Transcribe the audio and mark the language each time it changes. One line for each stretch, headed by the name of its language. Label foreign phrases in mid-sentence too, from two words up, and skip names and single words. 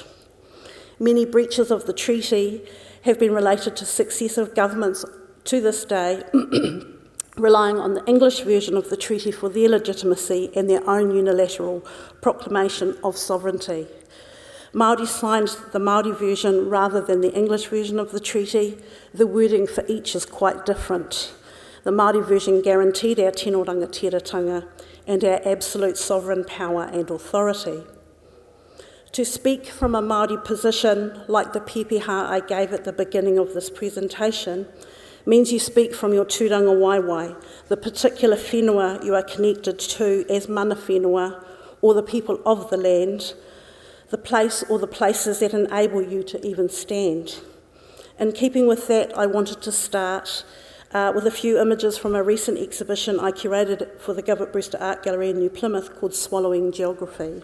English: Many breaches of the treaty have been related to successive governments to this day, relying on the English version of the treaty for their legitimacy and their own unilateral proclamation of sovereignty. Māori signed the Māori version rather than the English version of the treaty. The wording for each is quite different. The Māori version guaranteed our
Māori: tino rangatiratanga
English: and our absolute sovereign power and authority. To speak from a Māori position, like the Iftikhar I gave at the beginning of this presentation, means you speak from your
Māori: tūranga waiwai,
English: the particular whenua you are connected to as
Māori: mana whenua,
English: or the people of the land, the place or the places that enable you to even stand. In keeping with that, I wanted to start with a few images from a recent exhibition I curated for the Govett Brewster Art Gallery in New Plymouth called Swallowing Geography.